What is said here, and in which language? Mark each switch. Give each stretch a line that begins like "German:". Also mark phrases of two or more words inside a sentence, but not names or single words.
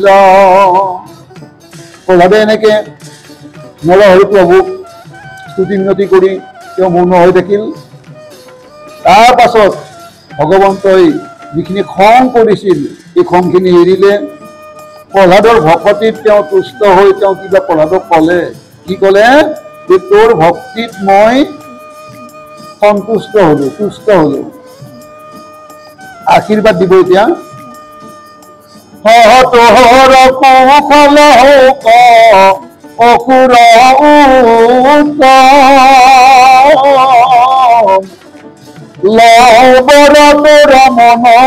Assamese: প্ৰহ্লাদে এনেকে নৰহৰি প্ৰভুক স্তুতি মিনতি কৰি তেওঁ মৌন হৈ থাকিল। তাৰ পাছত ভগৱন্তই যিখিনি খং কৰিছিল এই খংখিনি এৰিলে। প্ৰহ্লাদৰ ভকতিত তেওঁ তুষ্ট হৈ তেওঁ কিবা প্ৰহ্লাদক ক'লে, কি ক'লে যে তোৰ ভক্তিত মই সন্তুষ্ট হলো, তুষ্ট হলো। আশীৰ্বাদ দিব এতিয়া। তোৰ কুশল হৌক অসুৰ লবৰ তোৰ মন